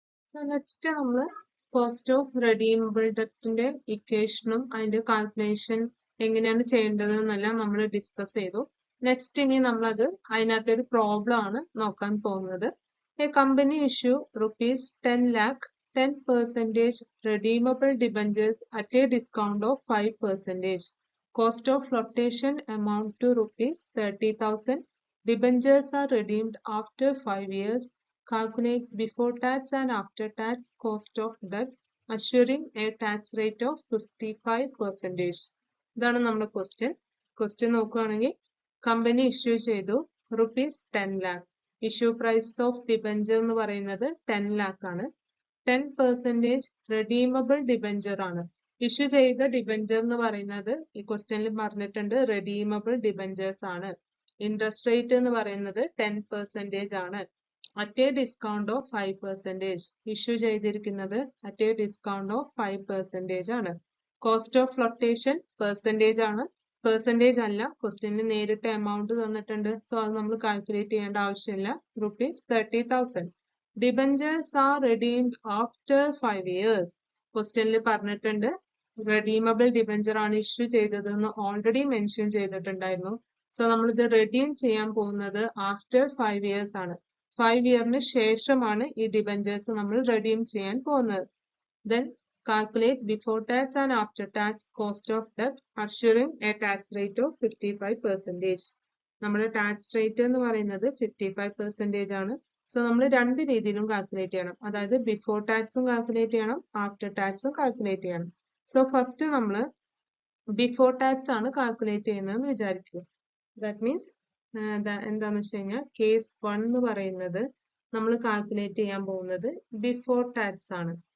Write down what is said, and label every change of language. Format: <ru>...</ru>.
<ml>So next നമ്മൾ cost of redeemable ഡെപ്റ്റിന്റെ ഇക്വേഷനും അതിന്റെ കാൽക്കുലേഷൻ എങ്ങനെയാണ് ചെയ്യേണ്ടത് എന്നെല്ലാം നമ്മൾ ഡിസ്കസ് ചെയ്തു. നെക്സ്റ്റ് ഇനി നമ്മളത് അതിനകത്ത് ഒരു പ്രോബ്ലം ആണ് നോക്കാൻ പോകുന്നത്. A company issue</ml> <en>₹10 lakh 10% redeemable debentures at a discount of 5%. Cost of flotation amount to ₹30,000. Debentures are redeemed after 5 years. Calculate before tax and after tax cost of debt, assuring a tax rate of 55%.</en> <ml>ഇതാണ് നമ്മുടെ question നോക്കുകയാണെങ്കിൽ company issue ചെയ്തു ₹10 lakh. Issue price of debenture എന്ന് പറയുന്നത് 10 lakh ആണ്. 10% redeemable debenture ആണ്. Issue ചെയ്ത debenture എന്ന് പറയുന്നത് ഈ ക്വസ്റ്റ്യനിൽ പറഞ്ഞിട്ടുണ്ട് റെഡീമബിൾ ഡിബഞ്ചേഴ്സ് ആണ്. ഇൻട്രസ്റ്റ് റേറ്റ് എന്ന് പറയുന്നത് 10% ആണ്.</ml> <en>At a discount of 5%.</en> <ml>Issue ചെയ്തിരിക്കുന്നത്</ml> <en>at a discount of 5%</en> <ml>ആണ്. കോസ്റ്റ് ഓഫ് ഫ്ലോട്ടേഷൻ പെർസെൻറ്റേജ് ആണ്. പെർസെൻറ്റേജ് അല്ല, ക്വസ്റ്റ്യനിൽ നേരിട്ട് എമൗണ്ട് തന്നിട്ടുണ്ട്. സോ അത് നമ്മൾ കാൽക്കുലേറ്റ് ചെയ്യേണ്ട ആവശ്യമില്ല. ₹30,000.</ml> <en>Debentures are redeemed after 5 years.</en> <ml>ക്വസ്റ്റ്യനിൽ പറഞ്ഞിട്ടുണ്ട് റെഡീമബിൾ ഡിബഞ്ചർ ആണ് ഇഷ്യൂ ചെയ്തതെന്ന് ഓൾറെഡി മെൻഷൻ ചെയ്തിട്ടുണ്ടായിരുന്നു. സോ നമ്മളിത് റെഡീം ചെയ്യാൻ പോകുന്നത് ആഫ്റ്റർ 5 years ആണ്. 5 yearന് ശേഷമാണ് ഈ ഡിബഞ്ചേഴ്സ് നമ്മൾ റെഡീം ചെയ്യാൻ പോകുന്നത്.</ml> <en>Then calculate before tax and after tax cost of debt, assuring a tax rate of 55%.</en> <ml>നമ്മുടെ ടാക്സ് റേറ്റ് എന്ന് പറയുന്നത് 55% ആണ്. സോ നമ്മൾ രണ്ട് രീതിയിലും കാൽക്കുലേറ്റ് ചെയ്യണം. അതായത് ബിഫോർ ടാക്സും കാൽക്കുലേറ്റ് ചെയ്യണം, ആഫ്റ്റർ ടാക്സും കാൽക്കുലേറ്റ് ചെയ്യണം. സോ ഫസ്റ്റ് നമ്മൾ ബിഫോർ ടാക്സ് ആണ് കാൽക്കുലേറ്റ് ചെയ്യുന്നതെന്ന് വിചാരിക്കുക. ദാറ്റ് മീൻസ് എന്താന്ന് വെച്ച് കഴിഞ്ഞാൽ കേസ് 1 എന്ന് പറയുന്നത് നമ്മൾ കാൽക്കുലേറ്റ് ചെയ്യാൻ പോകുന്നത് ബിഫോർ ടാക്സ് ആണ്.</ml>